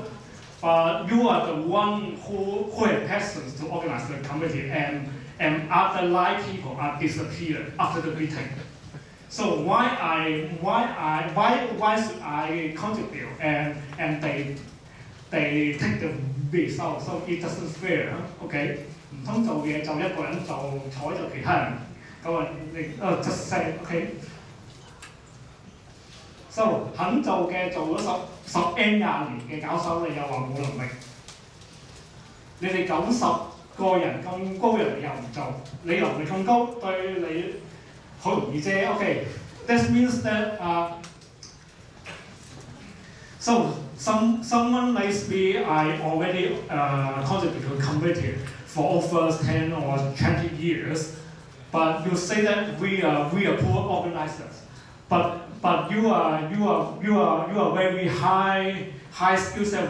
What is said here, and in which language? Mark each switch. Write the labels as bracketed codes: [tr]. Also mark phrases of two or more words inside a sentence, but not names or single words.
[en] But you are the one who has passions to organize the committee, and other live people are disappeared after the meeting. So why should I contribute and they take the result? So it doesn't fair, [yue] okay? 唔通做嘢就一個人做，坐就其他人，咁啊你 [en] just say OK。 [yue] So 肯做嘅做咗十 N 20年嘅搞手，你又話冇能力。你哋90個人咁高人，你又唔做，你能力咁高，對你好容易啫。 [en] OK， that means that so someone like me, I already contribute to a committee for over 10 or 20 years, but you say that we are poor organizers, but you are very high skill set.